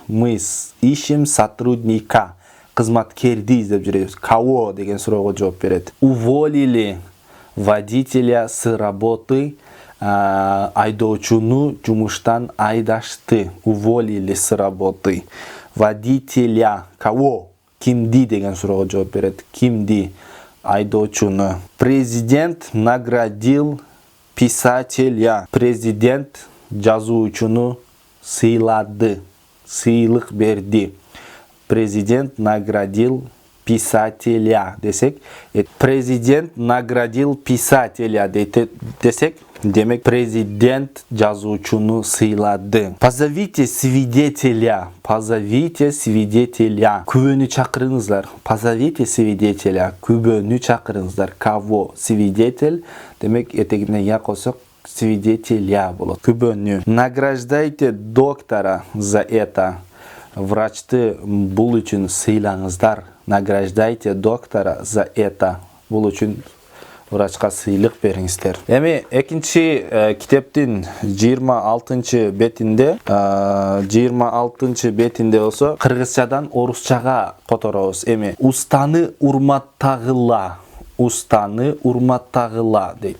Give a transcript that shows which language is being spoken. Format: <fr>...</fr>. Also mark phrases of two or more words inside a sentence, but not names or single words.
<ru>Мы ищем сотрудника.</ru> <ky>Кызматкерди издеп жүрөбүз. Кого деген суроого жооп берет.</ky> <ru>Уволили водителя с работы</ru> <ky>айдоочуну жумуштан айдашты,</ky> <ru>уволили с работы. Водителя, кого?</ru> <ky>Кимди деген суроого жооп берет. Кимди? Айдоочуну.</ky> <ru>Президент наградил писателя.</ru> <ky>Президент жазуучуну сыйлады, сыйлык берди.</ky> <ru>Президент наградил писателя десек, президент наградил писателя десек,</ru> <ky>демек президент жазуучуну сыйлады.</ky> <ru>Позовите свидетеля, позовите свидетеля.</ru> <ky>Күбөнү чакырыңыздар.</ky> <ru>Позовите свидетеля,</ru> <ky>күбөнү чакырыңыздар.</ky> <ru>Кого? Свидетель,</ru> <ky>демек этегине я косок свидетеля болот.</ky> <ru>Күбөнү. Награждайте доктора за это.</ru> <ky>Врачты бул үчүн сыйлаңыздар.</ky> <ru>Награждайте доктора за это.</ru> <ky>Бул үчүн врачка сыйлык бериңиздер. Эми экинчи китептин 26 бетинде, 26 бетинде болсо кыргызчадан орусчага которобуз. Эми устаны урматтагыла. Устаны урматтагыла дейт.</ky>